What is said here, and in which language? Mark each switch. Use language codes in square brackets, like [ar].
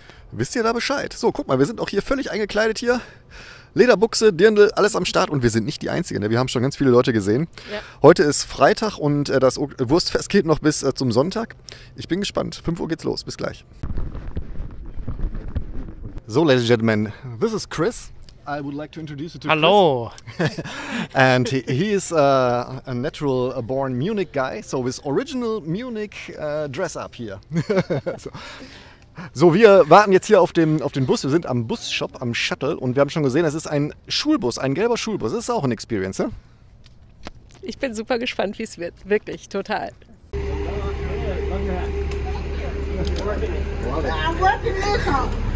[de] Wisst ihr da Bescheid? So, guck mal, wir sind auch hier völlig eingekleidet hier. Lederbuchse, Dirndl, alles am Start und wir sind nicht die Einzigen. Ne? Wir haben schon ganz viele Leute gesehen. Ja. Heute ist Freitag und das Wurstfest geht noch bis zum Sonntag. Ich bin gespannt. 5 Uhr geht's los. Bis gleich. [en] So, ladies and gentlemen, this is Chris. I would like to introduce you to Hello. Chris. And he is a natural born Munich guy, so with original Munich dress up here. [de] So, wir warten jetzt hier auf den Bus. Wir sind am Busshop, am Shuttle und wir haben schon gesehen, es ist ein Schulbus, ein gelber Schulbus. Das ist auch eine Experience, ne? Ich bin super gespannt, wie es wird. Wirklich, total. [en] I'm working this out.